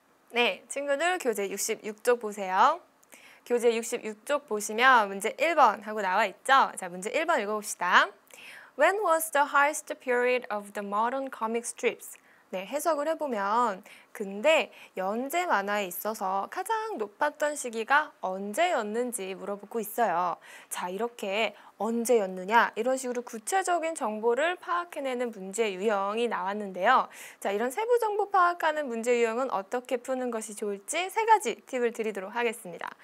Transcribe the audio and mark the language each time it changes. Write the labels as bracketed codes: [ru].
[ko] 네, 친구들 교재 66쪽 보세요. 교재 66쪽 보시면 문제 1번 하고 나와 있죠? 자, 문제 1번 읽어봅시다. [en] When was the highest period of the modern comic strips? [ko] 네, 해석을 해보면 근데 연재 만화에 있어서 가장 높았던 시기가 언제였는지 물어보고 있어요. 자, 이렇게 언제였느냐 이런 식으로 구체적인 정보를 파악해내는 문제 유형이 나왔는데요. 자, 이런 세부 정보 파악하는 문제 유형은 어떻게 푸는 것이 좋을지 세 가지 팁을 드리도록 하겠습니다.